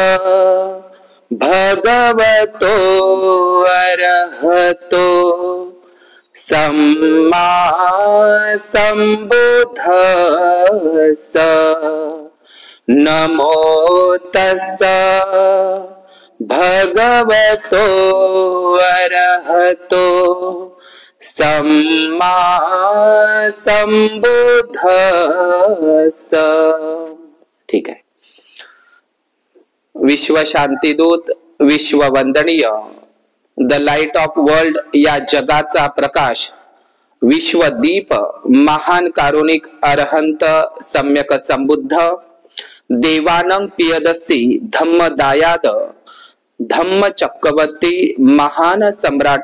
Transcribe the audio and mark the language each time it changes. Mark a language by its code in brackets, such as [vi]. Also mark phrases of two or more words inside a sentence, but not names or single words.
[pi] भगवतो अरहतो सम्मा सम्बुद्धस्स नमो तस्स भगवतो अरहतो सम्मा सम्बुद्धस्स। [mr] ठीक आहे। विश्व शांतीदूत, विश्व वंदनीय, [en] the light of world [mr] या जगाचा प्रकाश, विश्वदीप, महान कारुणिक अरहंत सम्यक संबुद्ध, देवानं पियदसी धम्मदायाद, धम्म चक्रवर्ती, महान सम्राट